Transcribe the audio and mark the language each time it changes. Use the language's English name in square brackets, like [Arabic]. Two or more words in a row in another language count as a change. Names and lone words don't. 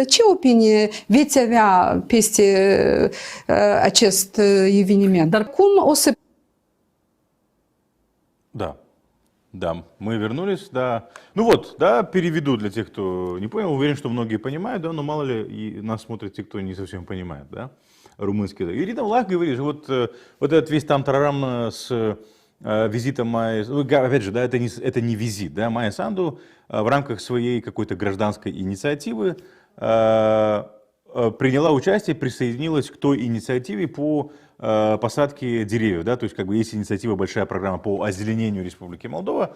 [Romanian] Ce opinie veți avea peste acest eveniment? Dar cum o să... [Russian] Да. Да, мы вернулись, да. Ну вот, да, переведу для тех, кто не понял. Уверен, что многие понимают, да, но мало ли и нас смотрят те, кто не совсем понимает, да, румынский. Ирина Влах говорит, вот этот весь там тарарам с визитом Майи, опять же, да, это не визит, да, Майя Санду в рамках своей какой-то гражданской инициативы приняла участие, присоединилась к той инициативе по посадки деревьев, да, то есть как бы есть инициатива, большая программа по озеленению Республики Молдова.